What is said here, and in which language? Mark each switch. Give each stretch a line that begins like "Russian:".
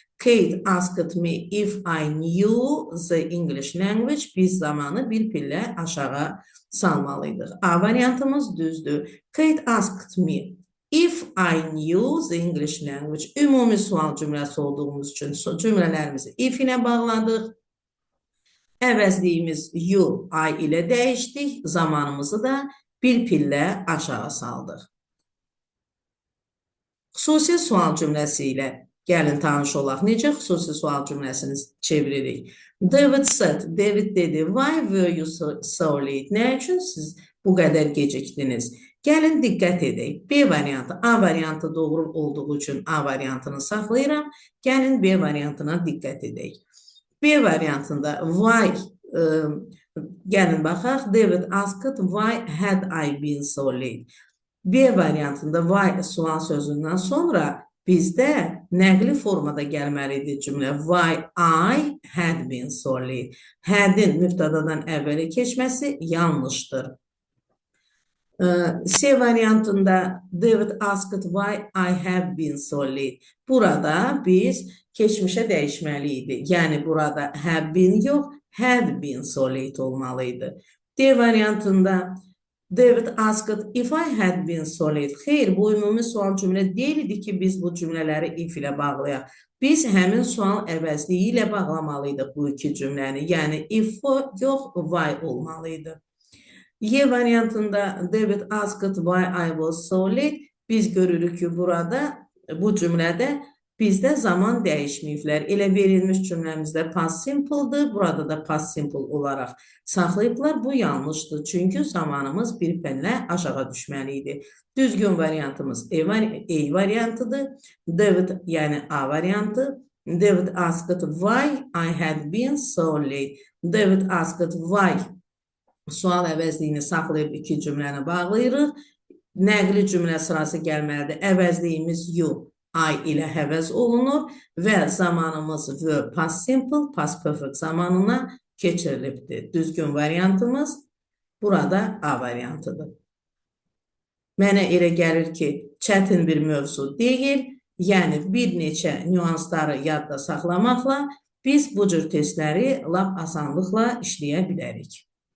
English: Kate asked me if I knew the English language,
Azerbaijani: biz zamanı bir pillə aşağı salmalıydıq. A variantımız düzdür.
English: Kate asked me if I knew the English language.
Azerbaijani: Ümumi sual cümləsi olduğumuz üçün cümlələrimizi if ilə bağladıq. Əvəzliyimiz you, I ilə dəyişdik. Zamanımızı da bir pillə aşağı saldıq. Xüsusi sual cümləsi ilə gəlin tanış olaq. Necə xüsusi sual cümləsini çeviririk?
English: David said,
Azerbaijani: David dedi,
English: why were you so late?
Azerbaijani: Nə üçün siz bu qədər gecikdiniz? Gəlin diqqət edək. B variantı, A variantı doğru olduğu üçün A variantını saxlayıram. Gəlin B variantına diqqət edək. B variantında why Gəlin baxaq.
English: David asked, why had I been so late?
Azerbaijani: B variantında why sual sözündən sonra bizdə nəqli formada gəlməlidir cümlə.
English: Why I had been so late. Had-in
Azerbaijani: mübtədadan əvvələ keçməsi yanlışdır. C variantında
English: David asked why I have been so late.
Azerbaijani: Burada biz keçmişə dəyişməliydi. Yəni burada have been yox, had been so late olmalıydı. D variantında
English: David asked if I had been so late.
Azerbaijani: Xeyr, bu ümumi sual cümlə deyildi ki, biz bu cümlələri if ilə bağlayaq. Biz həmin sual əvəzliyi ilə bağlamalıydıq bu iki cümləni. Yəni if yox, why olmalıydı. Y variantında
English: David asked why I was so late.
Azerbaijani: Biz görürük ki, burada bu cümlədə bizdə zaman dəyişməyiblər. Elə verilmiş cümləmizdə past simple'dır. Burada da past simple olaraq saxlayıblar. Bu yanlışdır. Çünki zamanımız bir pənlə aşağı düşməliydi. Düzgün variantımız A variantıdır. David, yəni A variantı.
English: David asked why I had been so late. David asked why
Azerbaijani: sual əvəzliyini saxlayıb iki cümləni bağlayırıq. Nəqli cümlə sırası gəlməlidir. Əvəzliyimiz you, I ilə həvəz olunur və zamanımız verb past simple, past perfect zamanına keçirilibdir. Düzgün variantımız burada A variantıdır. Mənə elə gəlir ki, çətin bir mövzu deyil. Yəni bir neçə nüansları yadda saxlamaqla biz bu cür testləri lap asanlıqla işləyə bilərik.